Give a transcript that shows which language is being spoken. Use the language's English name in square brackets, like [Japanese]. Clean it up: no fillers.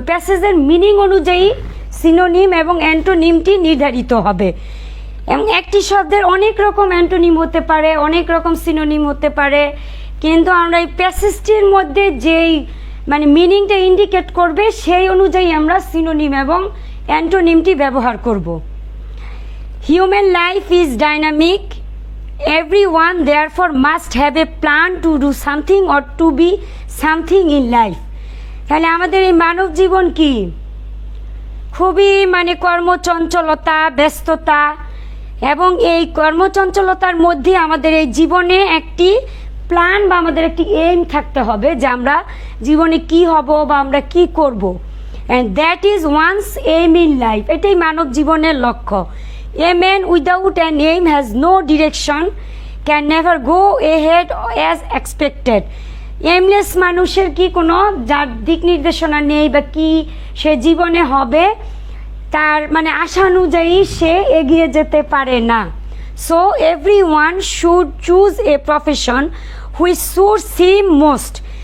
[Bangla] প্যাসেজের meaning অনুযায়ী synonym এবং অ্যান্টোনিমটি নির্ধারিত হবে এবং একটি শব্দের অনেক রকম অ্যান্টোনিম হতে পারে, অনেক রকম সিনোনিম হতে পারে, কিন্তু আমরা এই প্যাসেজটির মধ্যে যেই মানে মিনিংটা ইন্ডিকেট করবে সেই অনুযায়ী আমরা সিনোনিম এবং অ্যান্টোনিমটি ব্যবহার করব। [English] Human life is dynamic, everyone therefore must have a plan to do something or to be something in life। [Bangla] তাহলে আমাদের এই মানব জীবন কি খুবই মানে কর্মচঞ্চলতা, ব্যস্ততা, এবং এই কর্মচঞ্চলতার মধ্যে আমাদের এই জীবনে একটি প্ল্যান বা আমাদের একটি এইম থাকতে হবে যে আমরা জীবনে কি হব বা আমরা কি করব, [English] And that is one's aim in life. [Bangla] এটাই মানব জীবনের লক্ষ্য। [English] A man without an aim has no direction, can never go ahead as expected। [Bangla] Aimless মানুষের কি কোনো যার দিক নির্দেশনা নেই বা কি সে জীবনে হবে তার মানে আশা অনুযায়ী সে এগিয়ে যেতে পারে না। [English] So everyone should choose a profession which suits him most.